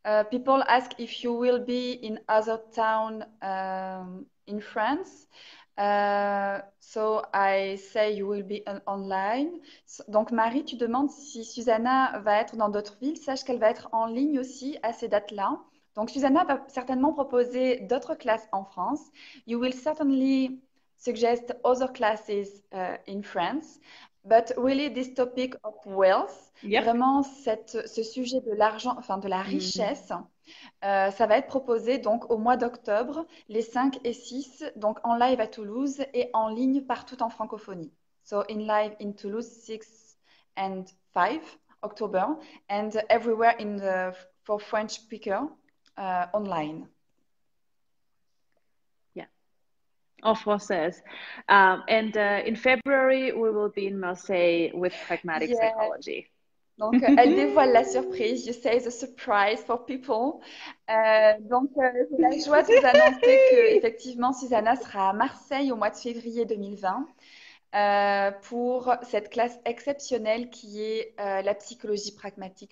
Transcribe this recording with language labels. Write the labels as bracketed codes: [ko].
[en] People ask if you will be in other town in France. So I say you will be online. [fr] Donc Marie, tu demandes si Susanna va être dans d'autres villes. Sache qu'elle va être en ligne aussi à ces dates-là. Donc Susanna va certainement proposer d'autres classes en France. [en] You will certainly suggest other classes in France. But really this topic of wealth, [fr] vraiment ce sujet de l'argent, enfin de la richesse, ça va être proposé donc au mois d'octobre, les 5 et 6, donc en live à Toulouse et en ligne partout en francophonie. [en] So in live in Toulouse 6 and 5 October and everywhere for French speaker online. [fr] En française. [en] And in February, we will be in Marseille with pragmatic psychology. [fr] Donc, elle dévoile la surprise. [en] You say the surprise for people. [fr] Donc, j'ai la joie de vous annoncer que effectivement, Susanna sera à Marseille au mois de février 2020 pour cette classe exceptionnelle qui est la psychologie pragmatique.